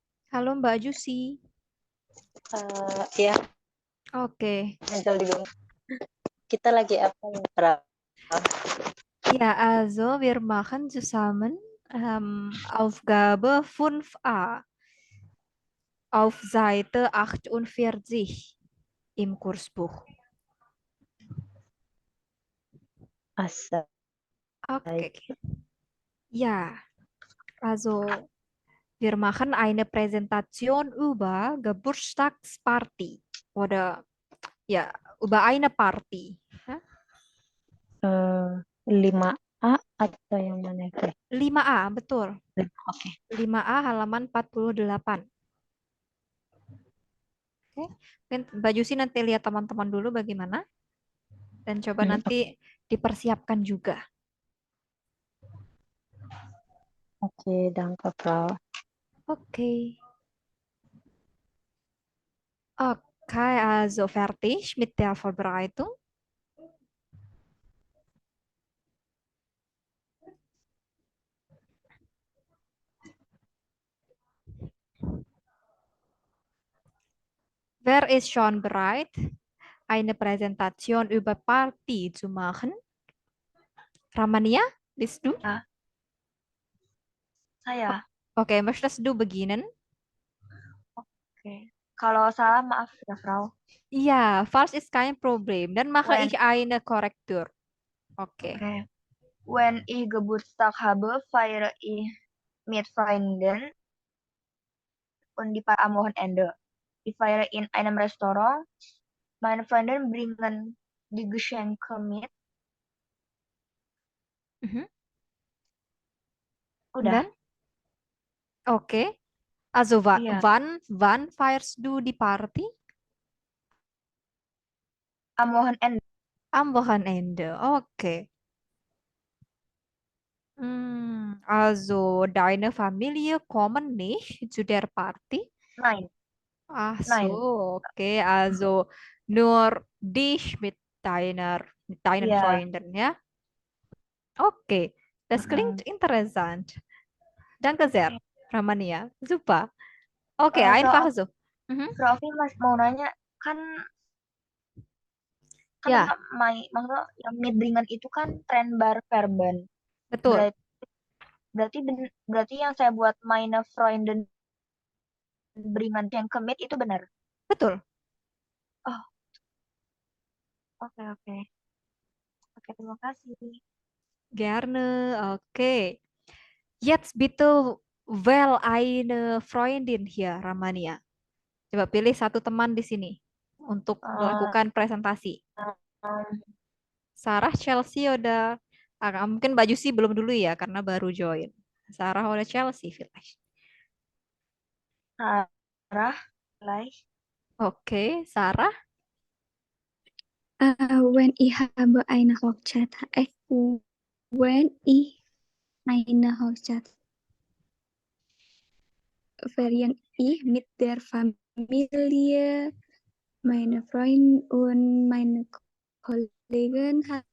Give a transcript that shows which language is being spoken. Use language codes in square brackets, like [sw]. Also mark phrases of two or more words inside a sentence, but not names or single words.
[id] Halo Mbak Jusi. Ya, Oke. Angel dulu. Kita lagi apa ya, Pra? [de] Ja, also wir machen zusammen Aufgabe 5a auf Seite 48 im Kursbuch. Asa. Okay. Ja, also wir machen eine Präsentation über Geburtstagsparty oder ja, über eine Party. Ja? [id] 5A atau yang mana itu? 5A, betul. Oke. 5A halaman 48. Oke. Mungkin Mbak Jusi nanti lihat teman-teman dulu bagaimana. Dan coba nanti dipersiapkan juga. Oke, [de] danke, Frau. Okay. Okay, also fertig mit der Vorbereitung. Wer ist schon bereit, eine Präsentation über Party zu machen? Ramania, bist du? [id] Saya. [de] Okay, möchtest du beginnen? [id] Oke. Kalau salah maaf ya, Frau. [de] Ja, falsch ist kein Problem. Dann mache When- ich eine Korrektur. Okay. [id] Oke. [de] When ich Geburtstag habe, feiere ich mit Freunden und die paar am Wochenende. Ich feiere in einem Restaurant. Meine Freunde bringen die Geschenke mit. Mhm. [id] Udah. Dan? [de] Okay. Also [id] Iya. [de] wann feierst du die Party? Am Wochenende. Am Wochenende. Okay. Also deine Familie kommen nicht zu der Party? Nein. Ach Nein. so, okay. Also nur dich mit deinen [id] Iya. [de] Freunden, ja? Okay, das klingt interessant. Danke sehr, Ramania. Super. Okay, einfach so. Mhm. [id] Frau Ovi mau nanya, kan Ya, maksudnya yang mid-ringan itu kan [de] tren bar verben. [id] betul. Berarti yang saya buat [de] meine Freunden [id] beringan yang ke mid itu benar. Betul. Oh, oke. Oke, terima kasih. [de] Gerne. Okay. Jetzt bitte wähl eine Freundin hier, Ramania. [id] Coba pilih satu teman di sini untuk melakukan presentasi. Sarah, Chelsea udah mungkin Mbak Jusi belum dulu ya karena baru join. Sarah udah Chelsea, [de] vielleicht. Sarah, gleich. [id] Oke, Sarah. [de] When ich habe eine Hochzeit, when ich eine Hochzeit feiere ich mit der Familie, meine Freunde und meine Kollegen.